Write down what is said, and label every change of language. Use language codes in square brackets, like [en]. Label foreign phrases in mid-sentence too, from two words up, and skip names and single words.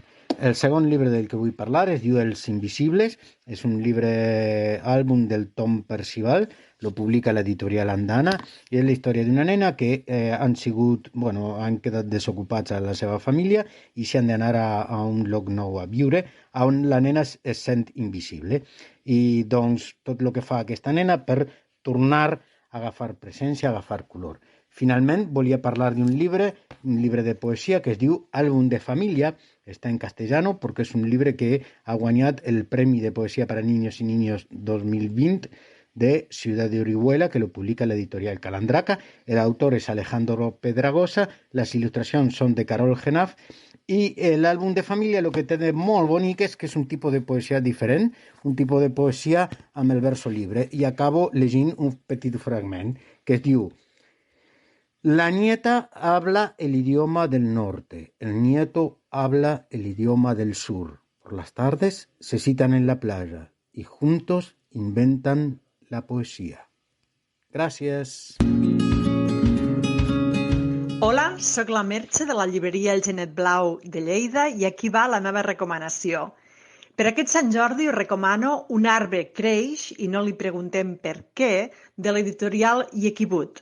[ca] El segon llibre del que vull parlar es diu Els Invisibles, és un llibre àlbum del Tom Percival, lo publica l'editorial Andana, i és la història d'una nena que han quedat desocupats a la seva família i s'han d'anar a un lloc nou a viure, on la nena es sent invisible. I doncs tot el que fa aquesta nena per tornar a agafar presència, a agafar color. Finalment, volia parlar d'un llibre de poesia que es diu Àlbum de Família, està en castellano perquè és un llibre que ha guanyat el Premi de Poesía para Niños y Niños 2020 de Ciudad de Orihuela, que lo publica l'editorial Calandraca. El autor és Alejandro Pedragosa, les il·lustracions són de Carol Genaf, i l'àlbum de família el que té de molt bonic és que és un tipus de poesia diferent, un tipus de poesia amb el [es] verso libre. [ca] I acabo llegint un petit fragment que es diu: [es] La nieta habla el idioma del norte, el nieto habla el idioma del sur. Por las tardes se citan en la playa y juntos inventan la poesía. [ca] Gràcies. Hola, sóc la Merche de la llibreria El Genet Blau de Lleida i aquí va la meva recomanació. Per aquest Sant Jordi us recomano Un arbre creix i no li preguntem per què, de l'editorial Yequibut.